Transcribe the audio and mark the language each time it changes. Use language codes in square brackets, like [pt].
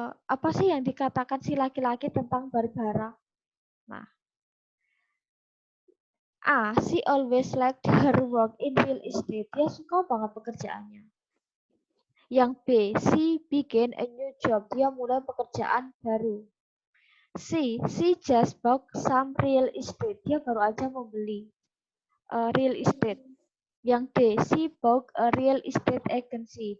[id] Apa sih yang dikatakan si laki-laki tentang Barbara? [en] Nah, A, she always liked her work in real estate. [id] Dia suka banget pekerjaannya. [en] Yang B, she began a new job. [id] Dia mulai pekerjaan baru. [en] C, she just bought some real estate. [id] Dia baru aja membeli real estate. [en] Yang D, she bought a real estate agency.